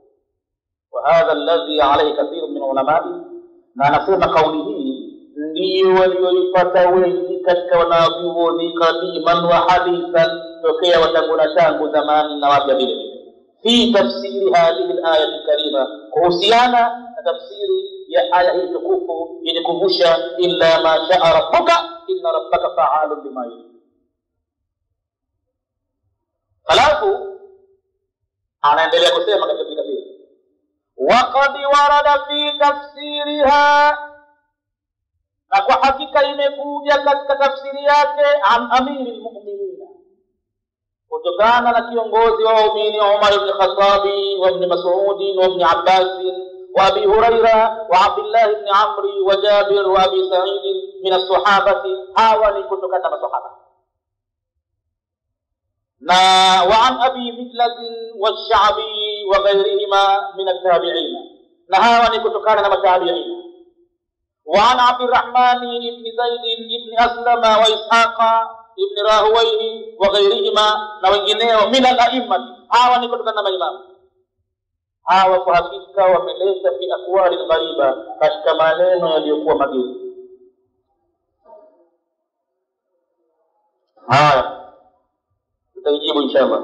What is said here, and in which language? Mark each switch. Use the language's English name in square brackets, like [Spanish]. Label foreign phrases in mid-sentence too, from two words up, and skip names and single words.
[Arabic] وهذا الذي عليه كثير من علماء, [Swahili] na anasema kauli hii ndio walioipata wengi katika wanavyuoni [Arabic] قديما وحديثا, [Swahili] tokea watangulia tangu zamani na wapya vile vile, [Arabic] في تفسير هذه الآية الكريمة, [Swahili] kuhusiana na tafsiri ya aya hii tukufu yenye kumbusha [Arabic] إلا ما شاء ربك إن ربك فعال لما يريد. [Swahili] Halafu anaendelea kusema katika Biblia [Arabic] وقد ورد في تفسيرها, [Swahili] na kwa hakika imekuja katika tafsiri yake an [Arabic] أمير المؤمنين, [Swahili] kutokana na kiongozi wa waumini [Arabic] عمر بن الخطاب وابن مسعود وابن عباس وأبي هريرة وعبد الله بن عمرو وجابر وأبي سعيد من الصحابة, [Swahili] hawa ni kutokana na masahaba, na [Arabic] وعن أبي مجلز والشعبي وغيرهما من التابعين, [Swahili] na hawa ni kutokana na matabi'in. [Arabic] وعن عبد الرحمن بن زيد بن أسلم وإسحاق بن راهويه وغيرهما [Swahili] na wengineo [Arabic] من الأئمة. [Swahili] Hawa ni kutokana na maimamu. Hawa kwa hakika wameleta [Arabic] في أقوال غريبة, [Swahili] katika maneno yaliyokuwa mageni. Haya tutajibu inshallah.